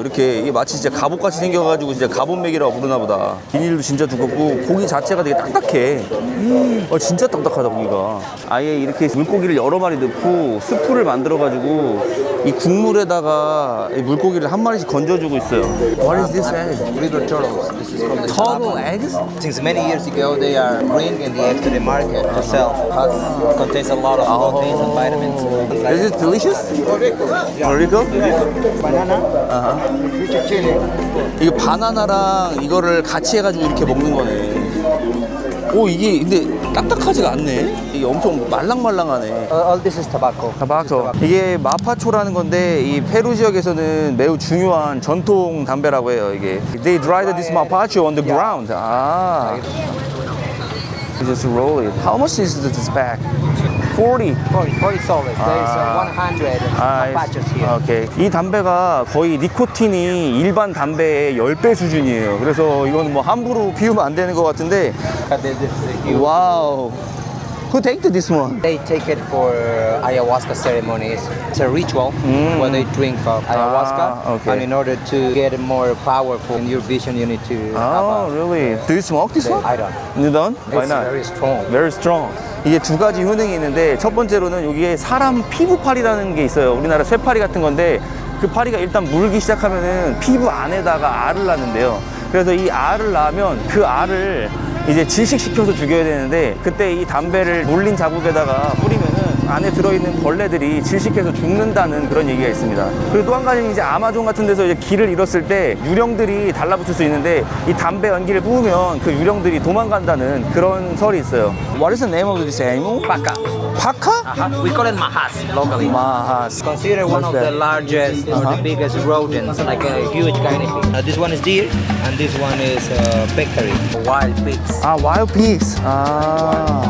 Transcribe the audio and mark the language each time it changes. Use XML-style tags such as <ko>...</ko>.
<ko>이렇게 이게 마치 진짜 갑옷같이 생겨가지고 진짜 갑옷맥이라고 부르나 보다. 비닐도 진짜 두껍고 고기 자체가 되게 딱딱해. 진짜 딱딱하다 고기가. 아예 이렇게 물고기를 여러 마리 넣고 스프를 만들어가지고 이 국물에다가 이 물고기를 한 마리씩 건져주고 있어요.</ko> <en>What is this egg? River turtles. This is from the Turtle eggs? Since many years ago, they are bringing the eggs to the market to sell. Because contains a lot of proteins and vitamins. Is it delicious? Very good? Banana, sweet chili.</en> <ko>이거 바나나랑 이거를 같이 해가지고 이렇게 먹는 거네. 오, 이게 근데 딱딱하지가 않네. 이게 엄청 말랑말랑하네.</ko> <en>All this is tobacco.</en> <ko>타바코. 이게 마파초라는 건데 이 페루 지역에서는 매우 중요한 전통 담배라고 해요.</ko> <en>이게 They dried this mapacho on the ground.</en> <ko>아.</ko> <en>You just roll it. How much is this pack? 40. 40 soles. There is 100 mapachos here.</en> <ko>오케이. 이 담배가 거의 니코틴이 일반 담배의 10배 수준이에요. 그래서 이거는 뭐 함부로 피우면 안 되는 것 같은데.</ko> <en>This is huge. 와우. Who take this one? They take it for ayahuasca ceremonies. It's a ritual where they drink ayahuasca, okay. and in order to get it more powerful in your vision, you need to Oh, have really? Do you smoke this one? I don't. You don't? Why It's not? very strong. Very strong.</en> <ko>이게 두 가지 효능이 있는데 첫 번째로는 여기에 사람 피부파리라는 게 있어요. 우리나라 쇠파리 같은 건데 그 파리가 일단 물기 시작하면은 피부 안에다가 알을 낳는데요. 그래서 이 알을 낳으면 그 알을 이제 질식시켜서 죽여야 되는데 그때 이 담배를 물린 자국에다가 뿌리면은 안에 들어있는 벌레들이 질식해서 죽는다는 그런 얘기가 있습니다. 그리고 또 한 가지는 이제 아마존 같은 데서 이제 길을 잃었을 때 유령들이 달라붙을 수 있는데 이 담배 연기를 뿌우면 그 유령들이 도망간다는 그런 설이 있어요.</ko> <en>What is the name of this animal? Paca.</en> <ko>파카?</ko> <en>We call it mahas locally.</en> <ko>마하스.</ko> <en>Considered one of the largest or the biggest rodents, like a huge guinea pig. This one is deer, and this one is peccary, wild pigs. Ah, wild pigs. Ah.</en>